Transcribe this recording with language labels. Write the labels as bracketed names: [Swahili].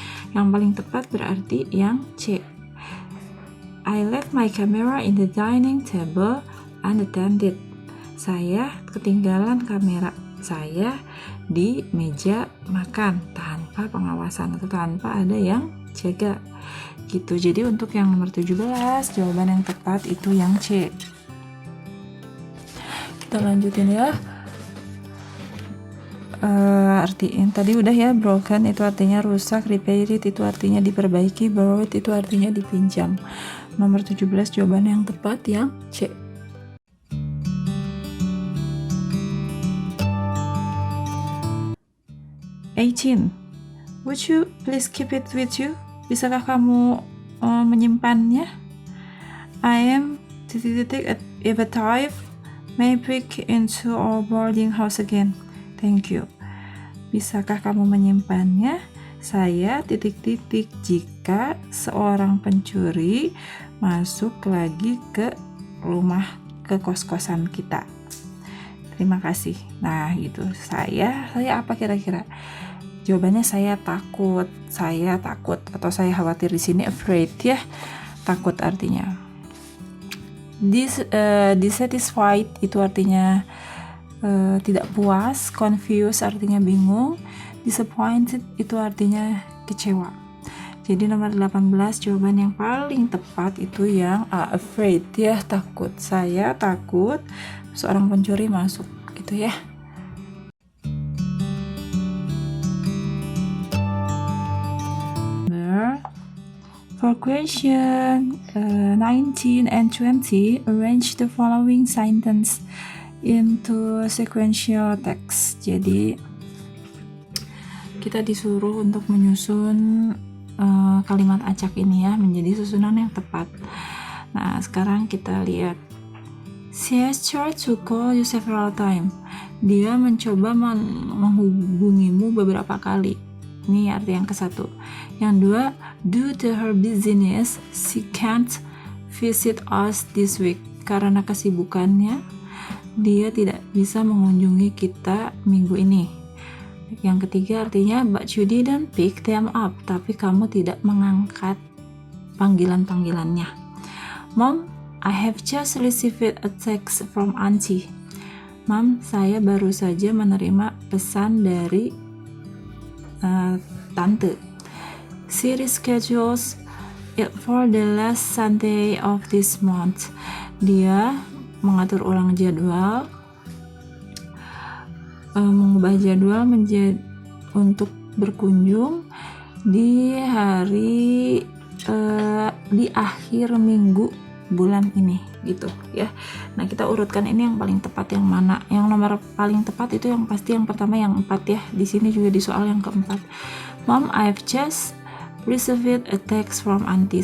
[Indonesian] Yang paling tepat berarti yang C. [English] I left my camera in the dining table unattended. [Indonesian] Saya ketinggalan kamera saya di meja makan tanpa pengawasan atau tanpa ada yang jaga gitu. Jadi untuk yang nomor 17 jawaban yang tepat itu yang C. Kita lanjutin ya. Arti tadi udah ya, broken itu artinya rusak, repaired itu artinya diperbaiki, borrowed itu artinya dipinjam. Nomor 17 jawaban yang tepat yang C. 18. [English] Would you please keep it with you? [Indonesian] Bisakah kamu menyimpannya? [English] I am if a type may break into our boarding house again. Thank you. [Indonesian] Bisakah kamu menyimpannya? Saya ... jika seorang pencuri masuk lagi ke kos-kosan kita. Terima kasih. Nah, gitu. Saya apa kira-kira? Jawabannya saya takut atau saya khawatir. Di sini afraid ya. Takut artinya. Dissatisfied itu artinya tidak puas, confused artinya bingung, disappointed itu artinya kecewa. Jadi nomor 18 jawaban yang paling tepat itu yang A, afraid ya, takut. Saya takut seorang pencuri masuk gitu ya. [English] For question 19 and 20, arrange the following sentence into sequential text. [Indonesian] Jadi kita disuruh untuk menyusun kalimat acak ini ya menjadi susunan yang tepat. Nah, sekarang kita lihat. [English] She has tried to call you several times. [Indonesian] Dia mencoba menghubungimu beberapa kali. Ini arti yang ke-1. Yang 2, [English] due to her business, she can't visit us this week. [Indonesian] Karena kesibukannya, dia tidak bisa mengunjungi kita minggu ini. Yang ketiga artinya, [English] but you didn't pick them up. [Indonesian] Tapi kamu tidak mengangkat panggilan-panggilannya. [English] Mom, I have just received a text from Auntie. [Indonesian] Mom, saya baru saja menerima pesan dari tante. [English] She reschedules it for the last Sunday of this month. [Indonesian] Dia mengatur ulang jadwal, mengubah jadwal menjadi untuk berkunjung di hari di akhir minggu bulan ini gitu ya. Nah, kita urutkan ini yang paling tepat yang mana. Yang nomor paling tepat itu yang pasti yang pertama yang 4 ya. Di sini juga di soal yang keempat. [English] Mom, I've just received a text from Auntie.